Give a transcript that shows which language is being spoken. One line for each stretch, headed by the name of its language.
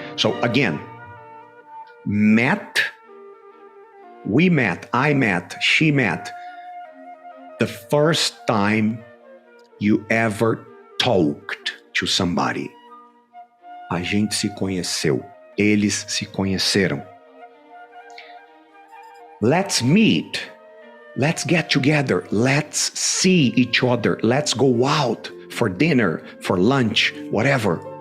English: So again, met, we met, I met, she met. The first time you ever talked to somebody.
Portuguese: A gente se conheceu. Eles se conheceram.
English: Let's meet. Let's get together. Let's see each other. Let's go out for dinner, for lunch, whatever.